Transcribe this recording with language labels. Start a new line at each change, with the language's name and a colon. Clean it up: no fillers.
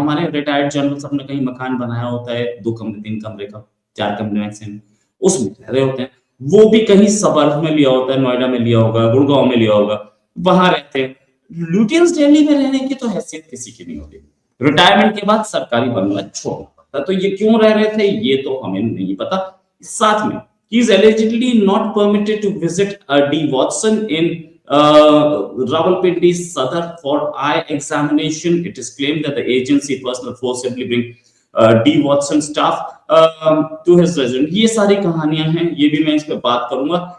Hindi: हमारे retired general सबने कहीं मकान बनाया होता है, 2 कमरे 3 कमरे का, 4 कमरे मैक्सिमम, उसमें रह रहे होते हैं। वो भी कहीं सबर्ब में लिया होता है, नोएडा में लिया होगा, गुड़गांव में लिया होगा, वहां रहते हैं। लुटियंस दिल्ली में रहने की तो हैसियत किसी की नहीं होती, रिटायरमेंट के बाद सरकारी बंगला छोड़ना पड़ता। तो ये क्यों रह रहे थे ये तो हमें नहीं पता। साथ में
English: he is allegedly not permitted to visit D. Watson in Rawalpindi Sadar for eye examination. It is claimed that the agency personnel forcibly bring D. Watson staff to his residence.
Hindi: ये सारी कहानियां हैं, ये भी मैं इस पे बात करूंगा।